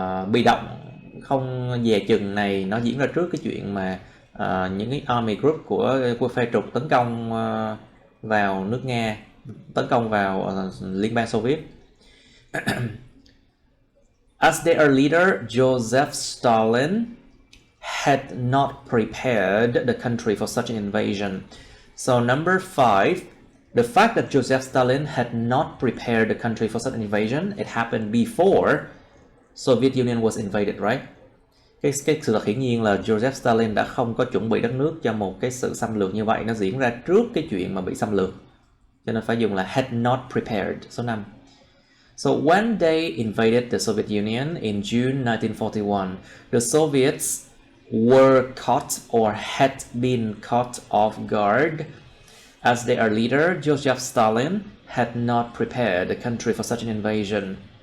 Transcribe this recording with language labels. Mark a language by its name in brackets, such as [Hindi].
[Vietnamese] bị động không dè chừng này nó diễn ra trước cái chuyện mà những cái army group của phe trục tấn công vào nước Nga, tấn công vào Liên bang Xô Viết. [English] As their leader, Joseph Stalin had not prepared the country for such an invasion. So number 5, the fact that Joseph Stalin had not prepared the country for such an invasion, it happened before Soviet Union was invaded, right? [Vietnamese] Cái sự thật hiển nhiên là Joseph Stalin đã không có chuẩn bị đất nước cho một cái sự xâm lược như vậy, nó diễn ra trước cái chuyện mà bị xâm lược. Cho nên phải dùng là [English] had not prepared, [Vietnamese] số 5. [English] So when they invaded the Soviet Union in June 1941, the Soviets were caught or had been caught off guard, as their leader, Joseph Stalin, had not prepared the country for such an invasion.